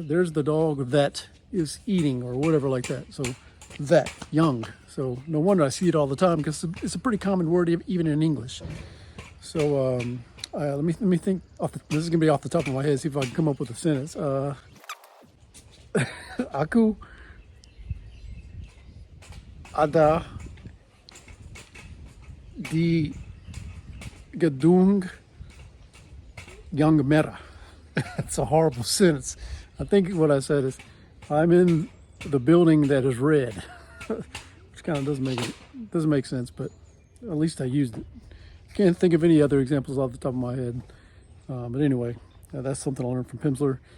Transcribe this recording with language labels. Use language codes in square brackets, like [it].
[en] There's the dog that is eating, or whatever like that. So that, young. So no wonder I see it all the time, because it's a pretty common word even in English. So let me think. This is gonna be off the top of my head. See if I can come up with a sentence. [id] Aku ada di gedung yang merah. [en] That's a horrible sentence. I think what I said is, I'm in the building that is red, which kind of doesn't make sense, but at least I used it. Can't think of any other examples off the top of my head. But anyway, that's something I learned from Pimsleur.